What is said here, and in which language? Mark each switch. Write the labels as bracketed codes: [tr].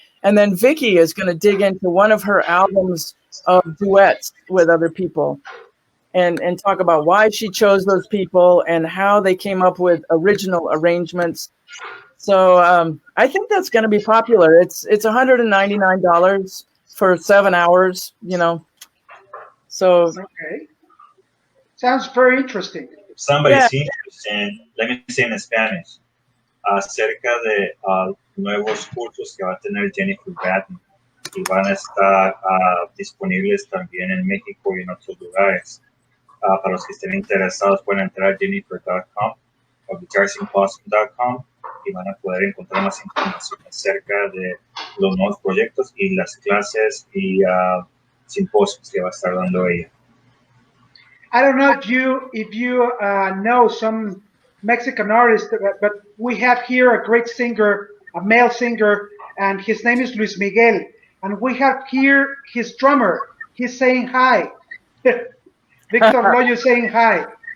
[en] And then Vicky is going to dig into one of her albums of duets with other people and talk about why she chose those people and how they came up with original arrangements. So I think that's going to be popular. It's $199 for 7 hours, So Okay. Sounds very interesting. If somebody's interested, let me say in Spanish, [es] acerca de nuevos cursos que va a tener Jennifer Batten y van a estar disponibles también en México y en otros lugares. Para los que estén interesados pueden entrar a jennifer.com o guitarsymposium.com y van a poder encontrar más información acerca de los nuevos proyectos y las clases y simposios que va a estar dando ella. [en] I don't know if you know some Mexican artists, but we have here a great singer, a male singer, and his name is Luis Miguel. And we have here his drummer. He's saying hi. Victor Loyo saying hi.